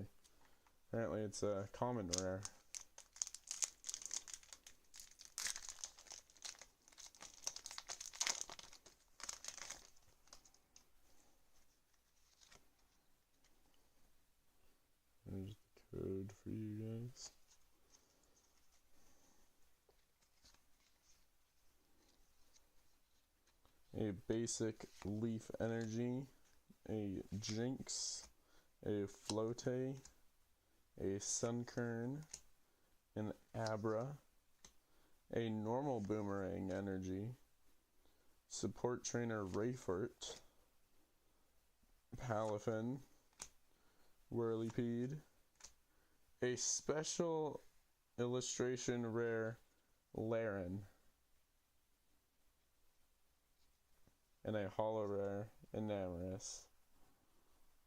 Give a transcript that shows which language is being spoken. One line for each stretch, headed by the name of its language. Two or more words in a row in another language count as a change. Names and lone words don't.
English: Apparently it's a common rare. There's the code for you guys. A basic leaf energy, a Jinx, a Flote, a Sunkern, an Abra, a normal Boomerang energy, support trainer Rayfort, Palafin, Whirlipede, a special illustration rare Laren, and a hollow rare Enamoris.